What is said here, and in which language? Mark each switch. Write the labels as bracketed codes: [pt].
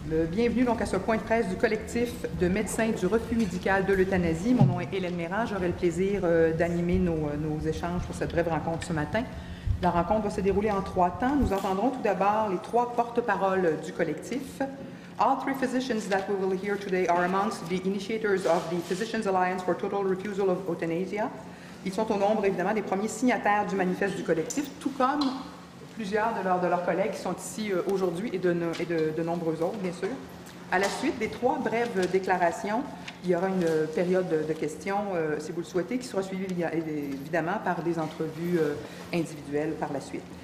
[fr] Bienvenue donc à ce point de presse du collectif de médecins du refus médical de l'euthanasie. Mon nom est Hélène Méran. J'aurai le plaisir d'animer nos échanges pour cette brève rencontre ce matin. La rencontre va se dérouler en 3 temps. Nous entendrons tout d'abord les 3 porte-paroles du collectif. [en] All 3 physicians that we will hear today are amongst the initiators of the Physicians Alliance for Total Refusal of Euthanasia. [fr] Ils sont au nombre, évidemment, des premiers signataires du manifeste du collectif, tout comme plusieurs de leurs collègues qui sont ici aujourd'hui et de nombreux autres, bien sûr. À la suite des 3 brèves déclarations, il y aura une période de questions, si vous le souhaitez, qui sera suivie évidemment par des entrevues individuelles par la suite.